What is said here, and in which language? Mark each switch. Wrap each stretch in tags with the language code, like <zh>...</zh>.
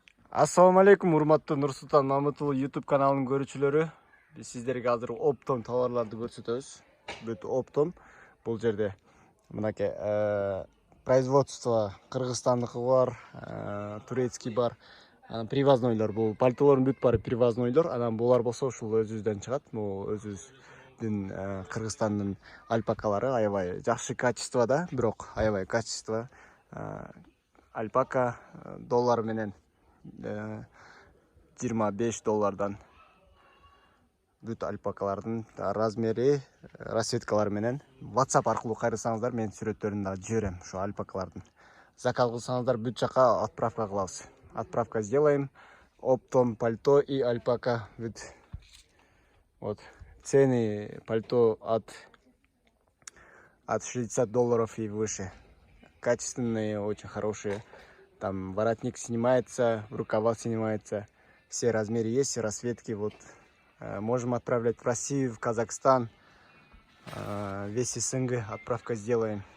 <ky>Assalamu alaikum, урматтуу Нурсултан Мамытұлы YouTube каналының көрүүчүлөрү. Биз сиздерге азыр оптом товарларды көрсөтөбүз. Бүт оптом. Бул жерде мынакей производство кыргызстандыкы бар, турецкий бар, привознойлор. Бул пальтолордун бүт баары привознойлор. Анан булар болсо ушул өзүбүздөн чыгат. Бул өзүбүздүн Кыргызстандын альпакалары аябай жакшы качествода, бирок аябай качество. Альпака доллар менен $25 бүт альпакалардын размери, расцветкалары менен WhatsApp аркылуу кайрысаңыздар, мен сүрөттөрүн да жиберем. Ошо альпакалардын заказ кылсаңыздар, бүт жака отправка кылабыз.</ky> <ru>Отправка сделаем. Оптом пальто и альпака. Вот цены пальто от $60 и выше. Качественные, очень хорошие. Там воротник снимается, рукава снимается. Все размеры есть, все расцветки. Вот можем отправлять в Россию, в Казахстан, весь СНГ отправка сделаем.</ru>